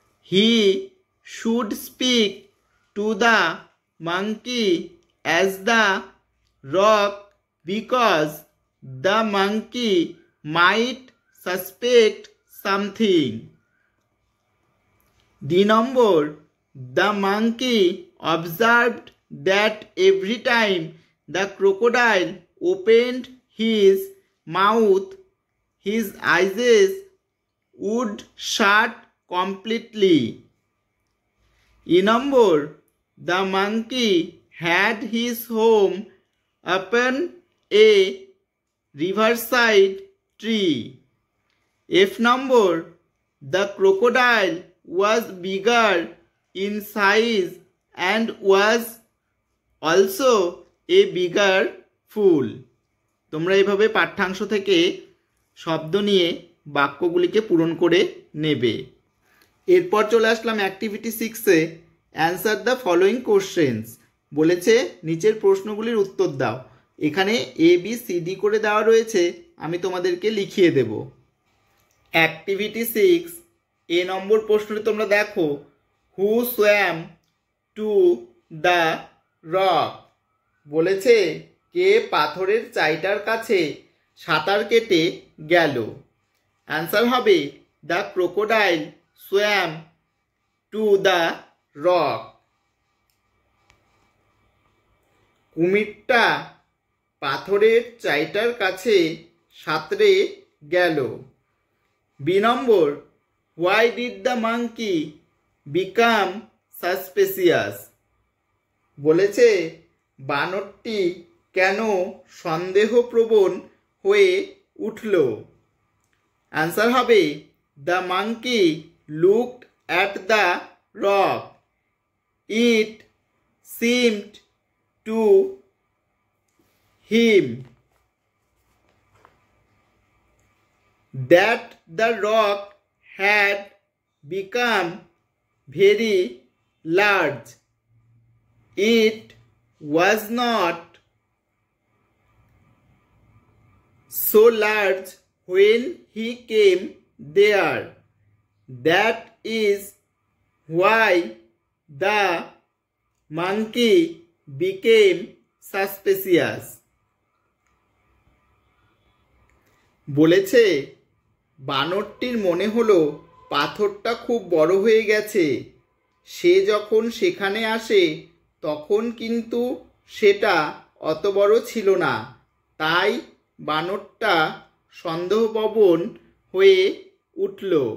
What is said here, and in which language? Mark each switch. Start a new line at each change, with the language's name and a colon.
English: He should speak to the monkey as the rock because the monkey might suspect something. D number, the monkey observed that every time the crocodile opened his mouth, his eyes would shut completely. E number, the monkey had his home upon a riverside tree. F number, the crocodile was bigger in size and was also a bigger fool.
Bangla: তোমরা এইভাবে পাঠ্যাংশ থেকে শব্দ নিয়ে বাক্যগুলিকে পূরণ করে নেবে। এরপর চলে আসলাম activity 6-এ।
English: Answer the following questions.
Bangla: বলেছে নিচের প্রশ্নগুলির উত্তর দাও। এখানে ABCD করে দেওয়া রয়েছে, আমি তোমাদেরকে লিখিয়ে দেব। অ্যাক্টিভিটি 6 এ নম্বর প্রশ্নটি তোমরা দেখো,
English: Who swam to the rock.
Bangla: বলেছে কে পাথরের চাইটার কাছে সাঁতার কেটে গেল।
English: Answer হবে the crocodile swam to the rock.
Bangla: কুমিরটা পাথরের চাইটার কাছে সাঁতরে গেল। B number,
English: why did the monkey become suspicious?
Bangla: বলেছে বানরটি কেন সন্দেহপ্রবণ হয়ে উঠল। অ্যান্সার হবে
English: The monkey looked at the rock. It seemed to him that the rock had become very large. It was not so large when he came there. That is why the monkey became suspicious.
Bangla: বলেছে বানরটির মনে হলো পাথরটা খুব বড় হয়ে গেছে। সে যখন সেখানে আসে তখন কিন্তু সেটা অত বড় ছিল না, তাই বানরটা সন্দেহপ্রবণ হয়ে উঠল।